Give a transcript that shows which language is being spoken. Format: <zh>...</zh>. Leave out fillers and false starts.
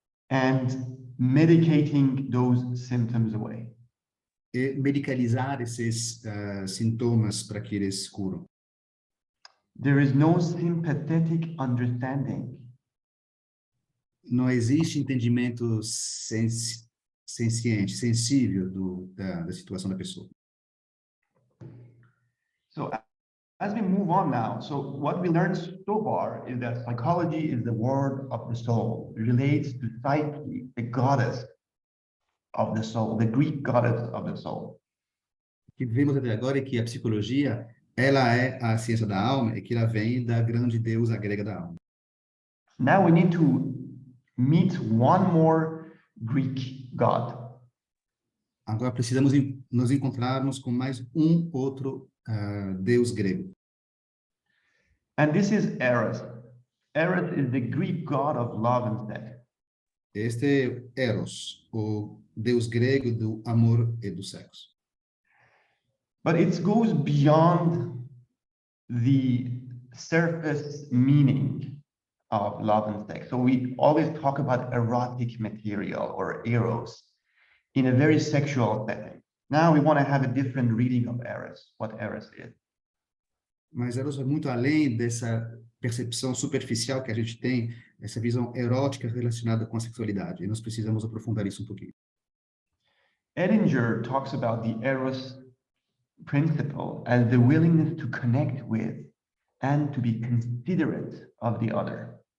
<en>And medicating those symptoms away.</en> <pt>E medicalizar esses sintomas para que eles curam.</pt> <en>There is no sympathetic understanding.</en> <pt>Não existe entendimento sensível da situação da pessoa.</pt> <en>So as we move on now, so what we learned so far is that psychology is the word of the soul. It relates to Psyche, the goddess of the soul, the Greek goddess of the soul.</en> <pt>O que vemos até agora é que a psicologia, ela é a ciência da alma e que ela vem da grande deusa grega da alma.</pt> <en>Now we need to meet one more Greek god.</en> <pt>Agora precisamos nos encontrarmos com mais outro deus grego.</pt> <en>And this is Eros. Eros is the Greek god of love and sex.</en> <pt>Este é Eros, o deus grego do amor e do sexo.</pt> <en>But it goes beyond the surface meaning of love and sex. So we always talk about erotic material or eros in a very sexual setting. Now we want to have a different reading of Eros, what Eros is.</en> <pt>Mas Eros vai muito além dessa percepção superficial que a gente tem, essa visão erótica relacionada com a sexualidade. E nós precisamos aprofundar isso um pouquinho.</pt> <en>Edinger talks about the Eros principle as the willingness to connect with and to be considerate of the other.</en>